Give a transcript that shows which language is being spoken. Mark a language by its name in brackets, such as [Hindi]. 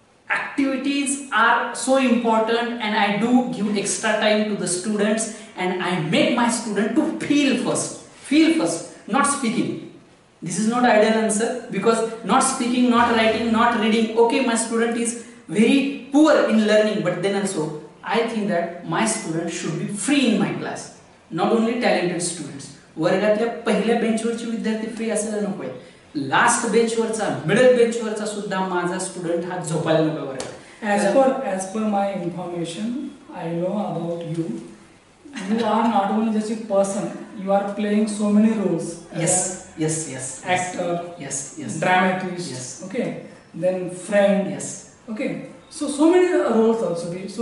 [English] Activities are so important, and I do give extra time to the students, and I make my student to feel first, not speaking. This is not ideal answer, because not speaking, not writing, not reading, okay, my student is very poor in learning, but then also I think that my student should be free in my class, not only talented students. [Marathi] वर्गातल्या पहिल्या बेंचवरचे विद्यार्थी free असायला नकोय, last बेंचवरचा, middle बेंचवरचा सुद्धा माझा student हा झोपायला नको वर्गात. [English] As per my information, I know about you. You are not only just a person, you are playing so many roles. Yes. Actor. Yes. Dramatist. Yes. Okay. Then friend. Yes. Okay. So many roles also.